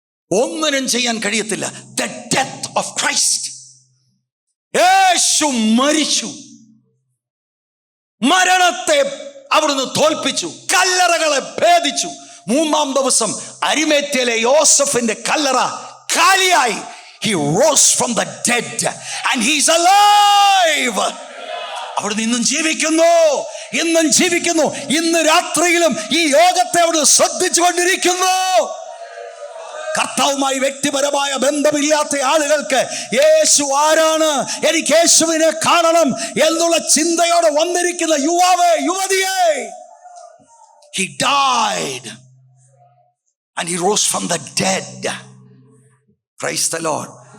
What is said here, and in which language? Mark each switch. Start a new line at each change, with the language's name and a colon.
Malayalam: ഒന്നിനും ചെയ്യാൻ കഴിയത്തില്ല.
English: The death of Christ.
Malayalam: യേശു മരിച്ചു, മരണത്തെ അവിടുന്ന് തോൽപ്പിച്ചു, കല്ലറകളെ ഭേദിച്ചു. 3-ാം ദിവസം അരിമേത്യയിലെ യോസഫിന്റെ കല്ലറ കാലിയായി.
English: He rose from the dead and he's alive.
Malayalam: അവിടുന്ന് ഇന്നും ജീവിക്കുന്നു, ഇന്നും ജീവിക്കുന്നു. ഇന്ന് രാത്രിയിലും ഈ യോഗത്തെ അവിടുന്ന് ശ്രദ്ധിച്ചു കൊണ്ടിരിക്കുന്നു. കർത്താവുമായി വ്യക്തിപരമായ ബന്ധമില്ലാത്ത ആളുകൾക്ക് യേശു ആരാണ്, എനിക്ക് യേശുവിനെ കാണണം എന്നുള്ള ചിന്തയോടെ വന്നിരിക്കുന്ന യുവാവേ, യുവതിയെ,
English: he died and he rose from the dead. Praise the Lord.